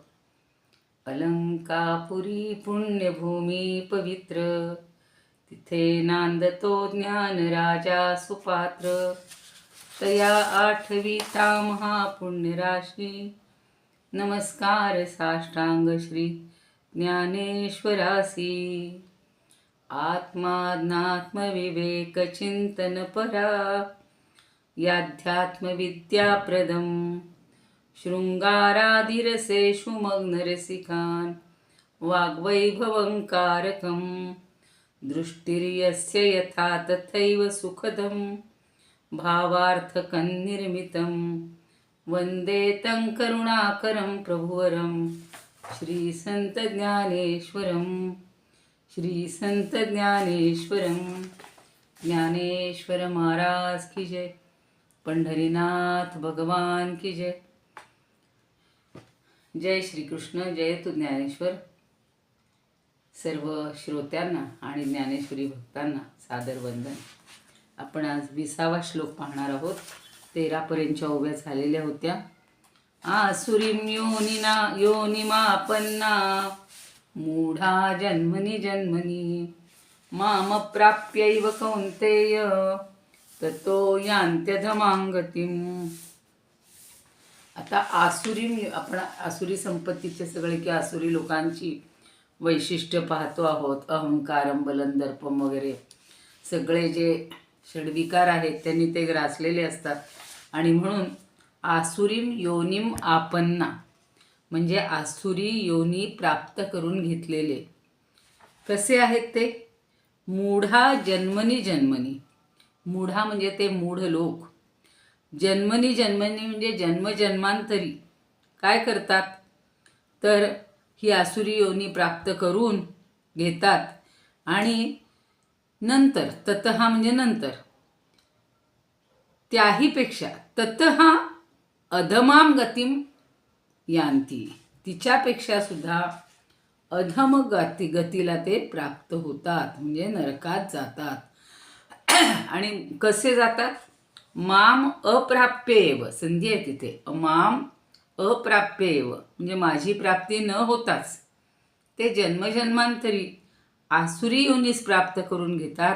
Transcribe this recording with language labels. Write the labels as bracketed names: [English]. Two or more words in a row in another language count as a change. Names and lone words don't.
[Marathi] अलंकापुरी पुण्यभूमी पवित्र, तिथे नांदतो ज्ञान राजा सुपात्र. तया आठविता महापुण्यराशी, नमस्कार साष्टांग श्री ज्ञानेश्वरासी. [Sanskrit] आत्माज्ञात्म विवेक चिंतन परा, याध्यात्म विद्याप्रदम. शृंगारादिरसेषु मग्नरसिकान्, वाग्वैभवंकारकं. दृष्टिर्यस्य यथा तथैव सुखदं, भावार्थकं निर्मितं. वंदे तं करुणाकरं प्रभुवरं, श्री संत ज्ञानेश्वरं. श्री संत ज्ञानेश्वरं. [Hindi] ज्ञानेश्वर महाराज की जय. पंढरीनाथ भगवान की जय. [Marathi] जय श्री कृष्ण. जय तू ज्ञानेश्वर. सर्व श्रोत्यांना आणि ज्ञानेश्वरी भक्तांना सादर वंदन. आपण आज 20वा श्लोक पाहणार आहोत. 13पर्यंतच्या ओव्या झालेल्या होत्या. [Sanskrit] आसुरीं योनिमापन्ना, मूढा जन्मनि जन्मनि. मामप्राप्यैव कौन्तेय, ततो यान्त्यधमां गतिम्. [Marathi] आता आपण आसुरी संपत्तीचे सगळे किंवा आसुरी लोकांची वैशिष्ट्य पाहतो आहोत. अहंकारम, बलन, दर्पम वगैरे सगळे जे षड्विकार आहेत त्यांनी ते ग्रासलेले असतात. आणि म्हणून [Sanskrit] आसुरीम योनिम आपन्ना [Marathi] म्हणजे आसुरी योनी प्राप्त करून घेतलेले. कसे आहेत ते? [Sanskrit] मूढा जन्मनी जन्मनी. [Marathi] मूढा म्हणजे ते मूढ लोक. [Sanskrit] जन्मनी जन्मनी [Marathi] म्हणजे जन्मजन्मांतरी काय करतात तर ही आसुरी योनी प्राप्त करून घेतात. आणि नंतर ततः म्हणजे नंतर, त्याहीपेक्षा [Sanskrit] ततः अधमाम गतिम यांती, [Marathi] तिच्यापेक्षा सुद्धा अधम गतीला ते प्राप्त होतात, म्हणजे नरकात जातात. आणि कसे जातात? [Sanskrit] माम अप्राप्येव, [Marathi] संधी आहे तिथे. [Sanskrit] माम अप्राप्येव [Marathi] म्हणजे माझी प्राप्ती न होताच ते जन्मजन्मांतरी आसुरी योनीस प्राप्त करून घेतात.